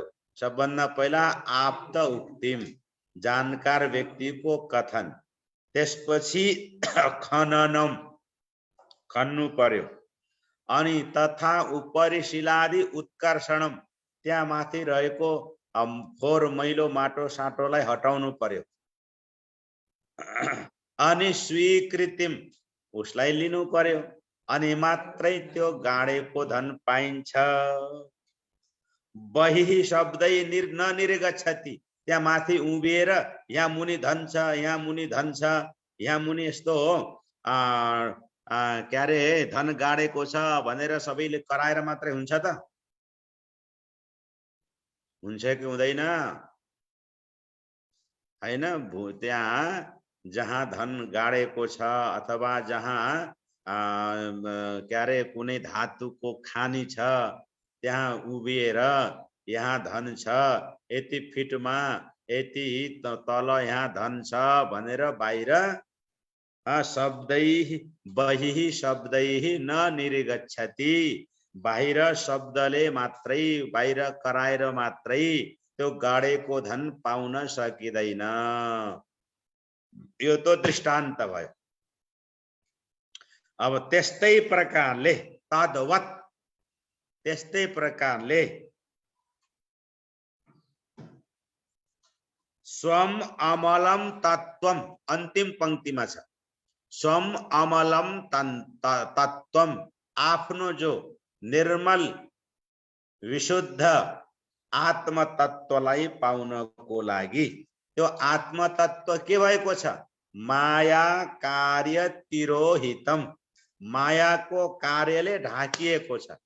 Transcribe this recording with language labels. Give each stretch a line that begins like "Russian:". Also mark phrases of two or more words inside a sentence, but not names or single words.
Nepali: सबभन्दा पहिला
Sanskrit: आप्त उक्तिम,
Nepali: जानकार व्यक्तिको कथन, त्यसपछि खननम, खन्नु पर्यो, अनि तथा
Sanskrit: उपरिशिलादि उत्कर्षणम,
Nepali: त्यहाँ माथि रहेको फोहोर मैलो माटो साटोलाई हटाउनु पर्यो। अनि स्वीकृतिम, उसलाई लिनु पर्यो, अनि मात्रै त्यो गाडेको धन पाइन्छ।
Sanskrit: बहिः शब्दै न निर्गच्छति,
Nepali: त्यहाँ माथि उभिएर यहाँ मुनि धन छ, यहाँ मुनि धन छ, यहाँ मुनि यस्तो हो क्या रे धन गाडेको छ भनेर सबैले कराएर मात्रै हुन्छ त? हुन्छ कि हुँदैन? हैन। त्यहाँ जहाँ धन गाडेको छ अथवा जहाँ क्या रे कुनै धातुको खानी छ, त्यहाँ उभिएर यहाँ धन छ, यति फिटमा यति तल यहाँ धन छ भनेर बाहिर शब्दै
Sanskrit: बहिः शब्दै न निर्गच्छति,
Nepali: बाहिर शब्दले मात्रै, बाहिर कराएर मात्रै त्यो गाडेको धन पाउन सकिँदैन। यो तो दृष्टान्त भयो। अब त्यस्तै प्रकारले तद्वत्, त्यस्तै प्रकारले
Sanskrit: स्वम अमलम तत्वम,
Nepali: अन्तिम पंक्तिमा छ,
Sanskrit: स्वम अमलम तत्वम,
Nepali: आफ्नो जो निर्मल विशुद्ध आत्म तत्वलाई पाउनको लागि, त्यो आत्म तत्व के भएको छ?
Sanskrit: माया कार्य तिरोहितम,
Nepali: मायाको कार्यले ढाकिएको छ।